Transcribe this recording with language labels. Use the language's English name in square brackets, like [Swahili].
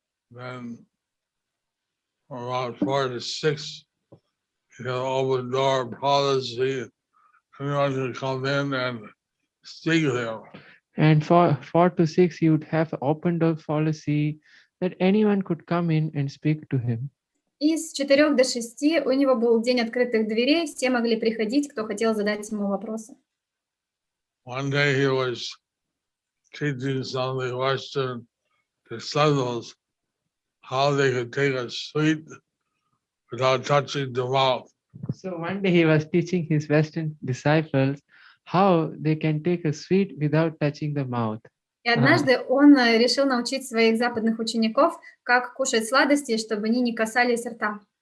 [English] Then around 4 to 6, he had open door policy. Anyone could come in and speak to him. And for 4 to 6, he would have open door policy that anyone could come in and speak to him. [Russian] И с 4 до 6 у него был день открытых дверей, все могли приходить, кто хотел задать ему вопросы. [English] One day he was teaching some of the Western disciples how they could take a sweet without touching the mouth. So one day he was teaching his Western disciples how they can take a sweet without touching the mouth. [Russian] И однажды он решил научить своих западных учеников, как кушать сладости, чтобы они не касались рта.